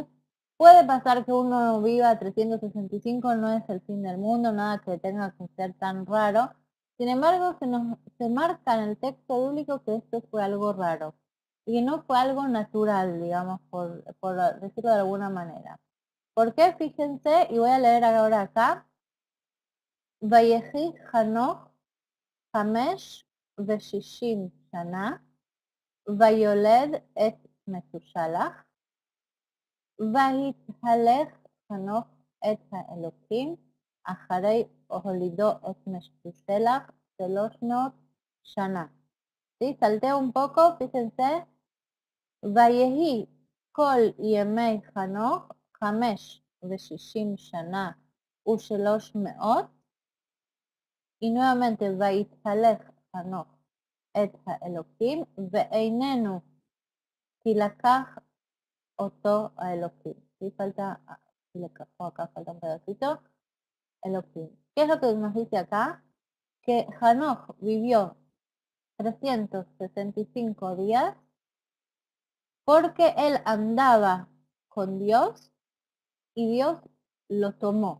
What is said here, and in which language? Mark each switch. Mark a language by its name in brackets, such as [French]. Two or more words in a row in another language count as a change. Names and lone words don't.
[Spanish] Puede pasar que uno viva 365, no es el fin del mundo, nada que tenga que ser tan raro. Sin embargo, se marca en el texto bíblico que esto fue algo raro y que no fue algo natural, digamos, por decirlo de alguna manera. ¿Por qué? Fíjense, y voy a leer ahora acá. [Hebrew] ויהי חנוך חמש וששים שנה ויולד את מתושלח ויתהלך חנוך את האלקים אחרי הולידו את מתושלח שלש מאות שנה. [Spanish] ¿Sí? Salteo un poco, fíjense. [Hebrew] ויהי כל ימי חנוך חמש וששים שנה ושלש מאות, [Spanish] y nuevamente [Hebrew] ויתהלך חנוך את האלקים ואיננו כי לקח אתו האלקים. [Spanish] ¿Sí? Falta, acá falta un pedacito. Elokim. ¿Qué es lo que nos dice acá? Que Hanoch vivió 365 días porque él andaba con Dios y Dios lo tomó.